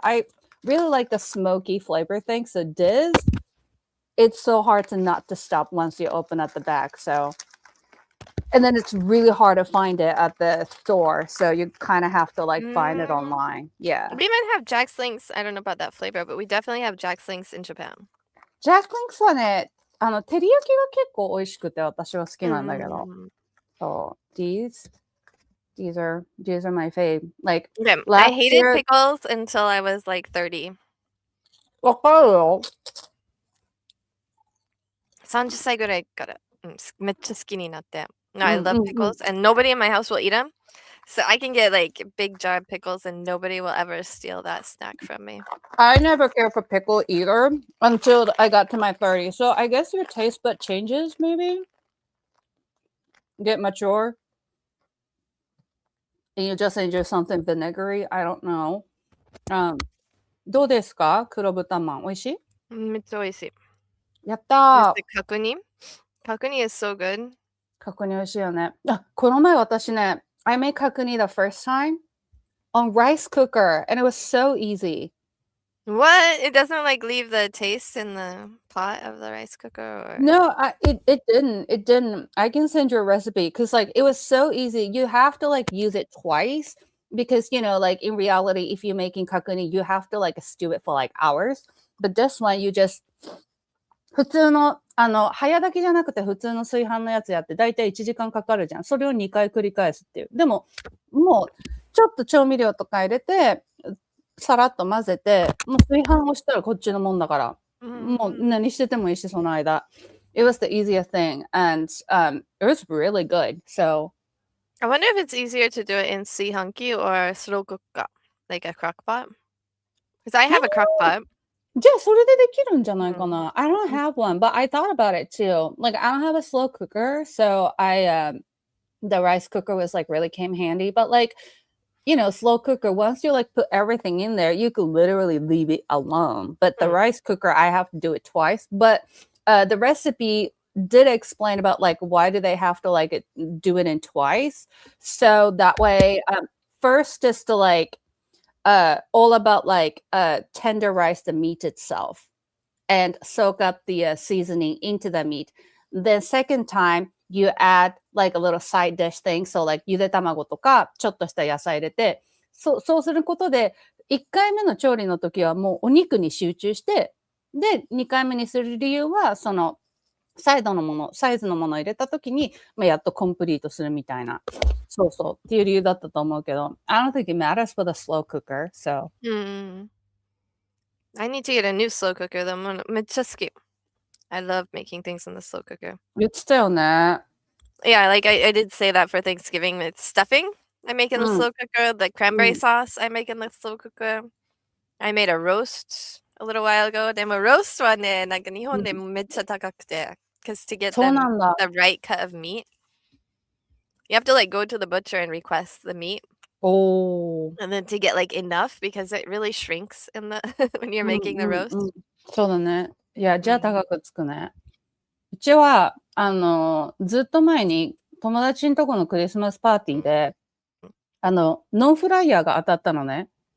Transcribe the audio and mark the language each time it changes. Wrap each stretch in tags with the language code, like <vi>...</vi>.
<en>I really like the smoky flavor thing. So this, it's so hard to not to stop once you open up the bag. So, and then it's really hard to find it at the store, so you kind of have to like find it online. Yeah. We might have Jack Links. I don't know about that flavor, but we definitely have Jack Links in Japan.</en> <ja>Jack Links はね、照り焼きが結構美味しくて私は好きなんだけど。</ja> <en>So these are my fave. Like I hated pickles until I was like 30.</en> <ja>わかるよ。 30歳ぐらいから、めっちゃ好きになって。</ja> <en>No, I love pickles, and nobody in my house will eat them. So I can get like a big jar of pickles, and nobody will ever steal that snack from me. I never cared for pickle either until I got to my 30s. So I guess your taste bud changes, maybe. Get mature. And you just enjoy something vinegary. I don't know.</en> <ja>どうですか？黒豚まん。美味しい？めっちゃ美味しい。やったー。</ja> <en>角煮 is so good.</en> <ja>角煮美味しいよね。この前私ね、</ja> <en>I made 角煮 the first time on rice cooker, and it was so easy. What? It doesn't like leave the taste in the pot of the rice cooker? Or... No, it didn't. It didn't. I can send you a recipe because like it was so easy. You have to like use it twice because like in reality, if you're making kakuni, you have to like stew it for like hours. But this one, you just</en> <ja>普通の早炊きじゃなくて普通の炊飯のやつやってだいたい1時間かかるじゃん。それを2回繰り返すっていう。でももうちょっと調味料とか入れてさらっと混ぜてもう炊飯をしたらこっちのもんだから。もう何しててもいいしその間。</ja> <en>It was the easiest thing, and it was really good. So I wonder if it's easier to do it in炊飯器 or slow cooker, like a crock pot. Because I have a crock pot.</en> <ja>じゃあそれでできるんじゃないかな。</ja> <en>I don't have one, but I thought about it too. Like I don't have a slow cooker, so the rice cooker was like really came handy. But like slow cooker, once you like put everything in there, you could literally leave it alone. But the rice cooker, I have to do it twice. But the recipe did explain about like why do they have to like do it in twice. So that way, first is to like all about like tenderize the meat itself and soak up the seasoning into the meat. Then second time, you add like a little side dish thing.</en> <ja>So like ゆで卵とかちょっとした野菜入れて、そうすることで1回目の調理の時はもうお肉に集中して、で2回目にする理由はそのサイズのものを入れた時に、やっとコンプリートするみたいな。そうっていう理由だったと思うけど、</ja> <en>I don't think it matters for the slow cooker. So. I need to get a new slow cooker.</en> <ja>でもめっちゃ好き。</ja> <en>I love making things in the slow cooker.</en> <ja>言ってたよね。</ja> <en>Yeah, like I did say that for Thanksgiving. It's stuffing I make in the slow cooker. The cranberry sauce I make in the slow cooker. I made a roast a little while ago.</en> <ja>でも roast はね、なんか日本でもめっちゃ高くて。</ja> <en>Because to get the right cut of meat, you have to like go to the butcher and request the meat. And then to get like enough because it really shrinks in the when you're making the roast.</en> <ja>そうだね。いや、じゃあ高くつくね。うちは、ずっと前に友達のとこのクリスマスパーティーで、ノンフライヤーが当たったのね。</ja>